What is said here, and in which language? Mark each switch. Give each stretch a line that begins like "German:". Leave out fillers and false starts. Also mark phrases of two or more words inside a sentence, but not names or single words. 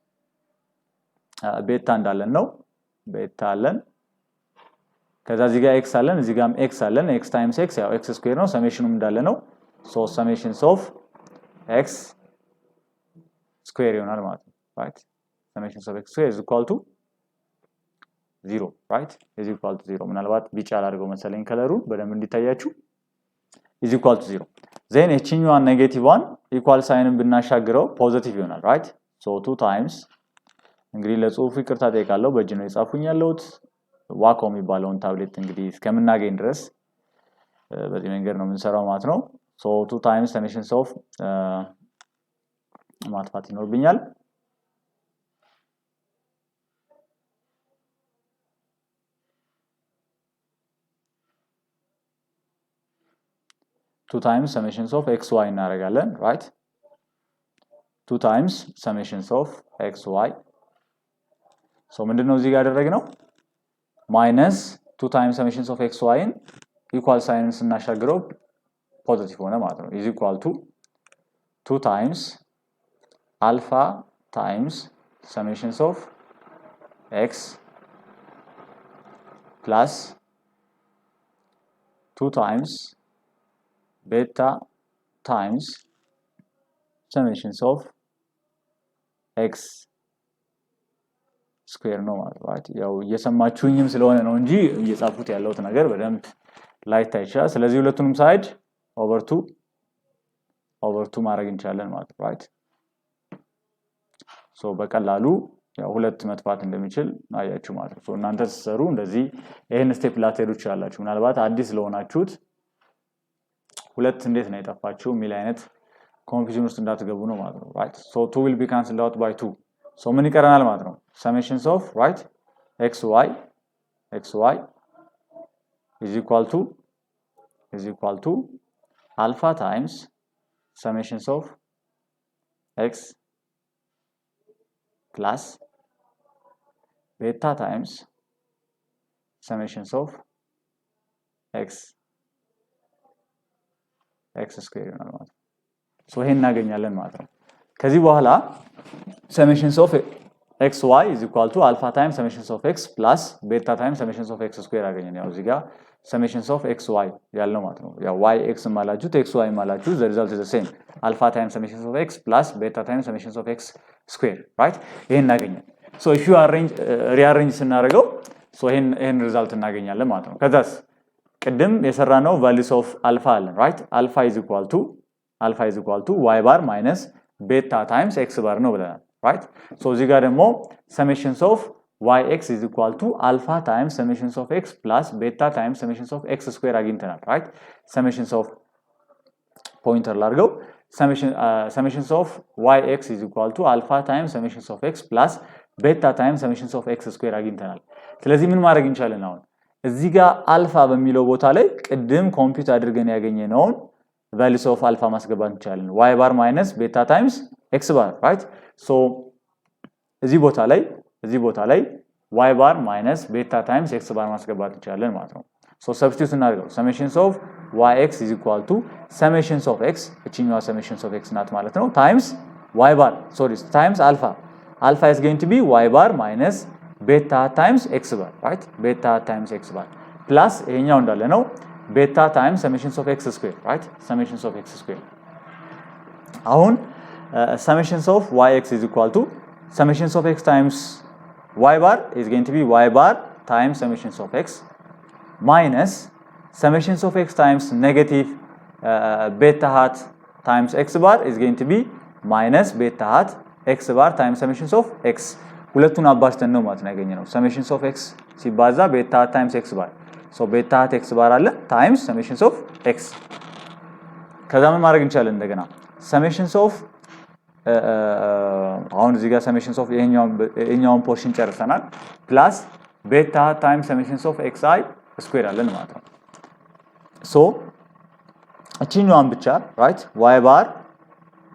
Amharic: ቤታ እንዳለን ነው ቤታ አለን ከዛ እዚህ ጋር ኤክስ አለን እዚህ ጋርም ኤክስ አለን
English: x times x
Amharic: ያው
English: x square
Amharic: ነው ሰሜሽኑም እንዳለ ነው
English: so summations of x square
Amharic: ይሆናል ማለት ነው
English: right summations of x square is equal to 0 right is equal to 0
Amharic: ምናልባት ቢጫ አድርገው መሰለኝ ከለሩን በደንብ እንዲታያችሁ
English: is equal to 0 then
Amharic: እቺኛዋን
English: negative one equal sign
Amharic: ብናሻግረው ፖዚቲቭ ይሆናል
English: right so 2 times
Amharic: እንግዲህ ለጽሁፉ ይቅርታ ጠይቃለሁ በእጅ ነው የጻፉኝ ያለሁት ዋኮ የሚባለውን ታብሌት እንግዲህ እስከምናገኝ ድረስ በዚህ መንገድ ነው የምንሰራው ማለት ነው
English: so 2 times summation of
Amharic: ማጥፋት ይኖርብኛል
English: 2 times summation of xy እናደርጋለን right 2 times summation of xy so
Amharic: ምንድነው እዚህ ጋር ያደረግነው
English: minus 2 times summation of xy ን equal sign
Amharic: ስናሻግረው ፖዚቲቭ ሆነ ማለት ነው
English: is equal to 2 times alpha times summation of x plus 2 times beta times summation of x
Amharic: ስኩዌር ነው ማለት right ያው እየሰማችሁኝም ስለሆነ ነው እንጂ እየጻፉት ያለውት ነገር በደንብ ላይታይ ይችላል ስለዚህ ሁለቱንም ሳይድ over 2 ማድረግ እንችላለን ማለት right so በቀላሉ ያው ሁለት መጥፋት እንደሚችል አያችሁ ማለት ነው so እናንተ ተሰሩ እንደዚህ ይሄን ስቴፕ ላትሄዱ ይችላልላችሁ ምናልባት አዲስ ለሆናችሁት ሁለት እንዴት ነው የጠፋችሁ ሚል አይነት ኮንፊውዥን ውስጥ እንዳትገቡ ነው ማለት ነው
English: right so 2 will be cancelled out by 2 so
Amharic: ምን ይቀረናል ማለት ነው
English: summations of right xy is equal to alpha times summations of x plus beta times summations of x square
Amharic: ይሆናል ማለት ነው
English: so
Amharic: ይሄን እናገኛለን ማለት ነው ከዚህ በኋላ
English: summations of xy is equal to alpha times summations of x plus beta times summations of x square
Amharic: አገኘን ያው እዚህ ጋር
English: summations of xy
Amharic: ያለው ማለት ነው ያው
English: y x ማላችሁት xy ማላችሁት the result is the same alpha times summations of x plus beta times summations of x square right
Amharic: ይሄን እናገኛለን
English: so if you rearrange ስናደርገው so
Amharic: ይሄን ሪዛልት እናገኛለን ማለት ነው ከዛስ ቅድም የሰራነው
English: values of alpha አለን right alpha is equal to y bar minus beta times x bar
Amharic: ነው ብለናል
English: right so
Amharic: እዚህ ጋር ደግሞ
English: summations of yx is equal to alpha times summations of x plus beta times summations of x square አግኝተናል right summations of pointer ላድርገው summations of yx is equal to alpha times summations of x plus beta times summations of x square
Amharic: አግኝተናል ስለዚህ ምን ማድረግ እንችላለን አሁን እዚህ ጋር አልፋ በሚለው ቦታ ላይ ቅድም ኮምፒውት አድርገን ያገኘነውን
English: values of alpha
Amharic: ማስገባት እንችላለን
English: y bar minus beta times x bar right so
Amharic: እዚህ ቦታ ላይ
English: y bar minus beta times x bar
Amharic: ማስገባት እንችላለን ማለት ነው
English: so substitute እናድርገው summations of yx is equal to summations of x እቺኛዋ summations of x
Amharic: ናት ማለት ነው
English: times y bar times alpha is going to be y bar minus beta times x bar right beta times x bar plus
Amharic: ይሄኛው እንዳለ ነው
English: beta times summations of x square right summations of x square አሁን summations of yx is equal to summations of x times y bar is going to be y bar times summations of x minus summations of x times negative beta hat times x bar is going to be minus beta hat x bar times summations of x
Amharic: ሁለቱን አባዝተን ነው ማለት ነው ያገኘነው
English: summations of x ሲባዛ beta hat times x bar so beta hat x bar አለ times summations of x
Amharic: ከዛ ምን ማድረግ እንችላለን እንደገና
English: summations of
Amharic: አሁን እዚህ ጋር
English: summations of
Amharic: ይሄኛውን ፖርሽን ጨርሰናል
English: plus beta times summations of xi square
Amharic: አለን ማለት ነው so እቺኛዋን ብቻ
English: right y bar